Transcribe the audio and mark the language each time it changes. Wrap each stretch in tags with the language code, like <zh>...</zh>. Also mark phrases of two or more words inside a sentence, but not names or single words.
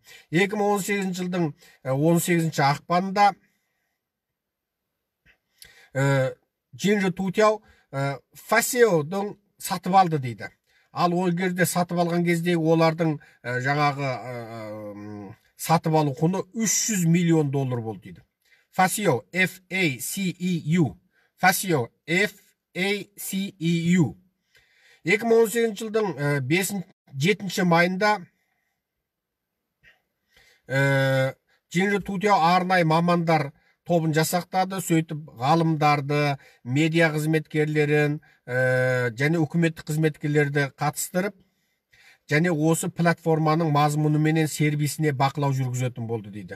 <kk>2018 жылдың 18 ақпанында Джинжи Тутяу Fasio-дің сатып алды дейді. Ал ол жерде сатып алған кезде олардың жаңағы сатып алу құны 300 миллион доллар болды дейді. Fasio, F-A-C-E-U. Fasio, F-A-C-E-U. 2018 жылдың 7 майында Джинжи Тутяу арнайы мамандар тобын жасақтады, сөйтіп ғалымдарды, медиа қызметкерлерін және үкіметтік қызметкерлерді қатыстырып, және осы платформаның мазмұны менен сервисіне бақылау жүргізетін болды дейді.</kk>